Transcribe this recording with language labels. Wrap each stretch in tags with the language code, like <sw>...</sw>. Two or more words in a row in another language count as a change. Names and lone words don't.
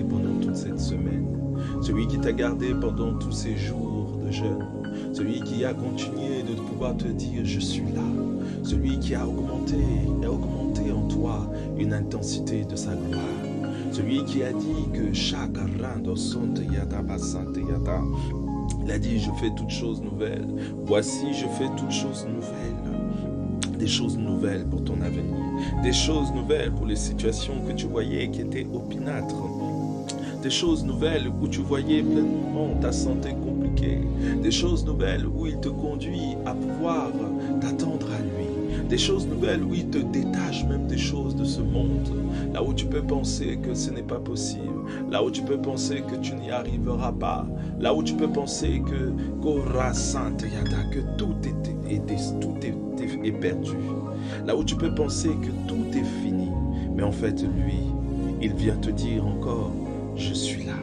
<fr>pendant toute cette semaine, celui qui t'a gardé pendant tous ces jours de jeûne, celui qui a continué de pouvoir te dire « je suis là », celui qui a augmenté en toi une intensité de sa gloire, celui qui a dit que chaque rando sonte yata basante yata, il a dit « je fais toutes choses nouvelles, voici je fais toutes choses nouvelles ». Des choses nouvelles pour ton avenir, des choses nouvelles pour les situations que tu voyais qui étaient opinâtres, des choses nouvelles où tu voyais pleinement ta santé compliquée, des choses nouvelles où il te conduit à pouvoir t'attendre à lui, des choses nouvelles où il te détache même des choses de ce monde, là où tu peux penser que ce n'est pas possible, là où tu peux penser que tu n'y arriveras pas, là où tu peux penser que tout est perdu, là où tu peux penser que tout est fini, mais en fait lui, il vient te dire encore, je suis là.</fr>